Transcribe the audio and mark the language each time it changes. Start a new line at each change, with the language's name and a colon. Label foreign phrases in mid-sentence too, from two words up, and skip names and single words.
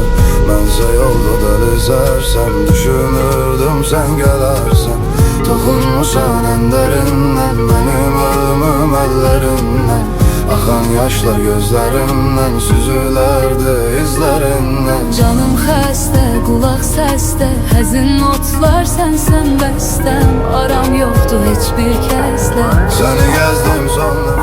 Turkish: Bense yolda delisersen, düşünürdüm sen gelersen. Dokunmuşan en derinden, benim ölümüm ellerinden. Akan yaşlar gözlerimden, süzülerdi izlerinden.
Azerbaijani: Canım xəstə, qulaq səsdə, həzin notlar sənsən bəstəm. Aram yoxdur heç bir kəslə.
Turkish: Seni gezdim son